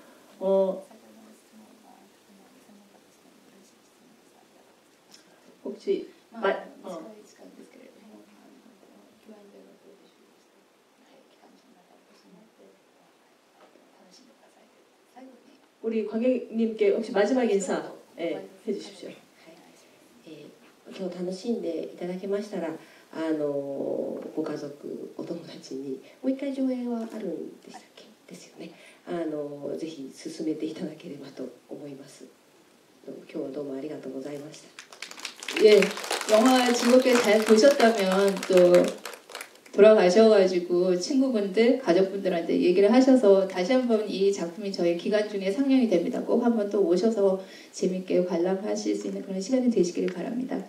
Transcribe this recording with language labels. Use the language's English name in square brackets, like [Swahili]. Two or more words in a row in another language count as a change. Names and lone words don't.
[Korean] 혹시 우리 관객님께 혹시 마지막 인사 해주십시오. [Japanese] 今日楽しんでいただけましたらご家族お友達にもう一回上映はあるんでしたっけっですよね。ぜひ進めていただければと思います。今日はどうもありがとうございました。 [Korean] 예, 영화 즐겁게 잘 보셨다면 또 돌아가셔가지고 친구분들, 가족분들한테 얘기를 하셔서 다시 한번 이 작품이 저희 기간 중에 상영이 됩니다. 꼭 한번 또 오셔서 재밌게 관람하실 수 있는 그런 시간이 되시길 바랍니다.